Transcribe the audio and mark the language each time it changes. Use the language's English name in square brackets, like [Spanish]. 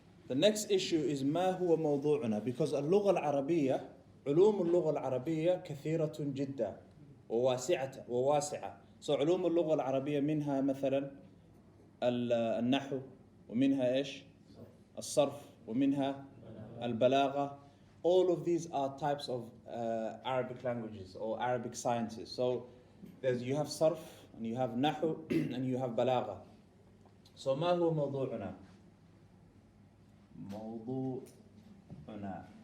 [Arabic] The next issue is ما هو موضوعنا, because اللغة العربية, علوم اللغة العربية كثيرة جدا وواسعة. So علوم اللغة العربية منها مثلا النحو, ومنها إيش؟ الصرف, ومنها البلاغة. [English] All of these are types of Arabic languages or Arabic sciences. So you have sarf and you have nahu, and you have balagha. [Arabic] So ما هو موضوعنا؟ موضوعنا.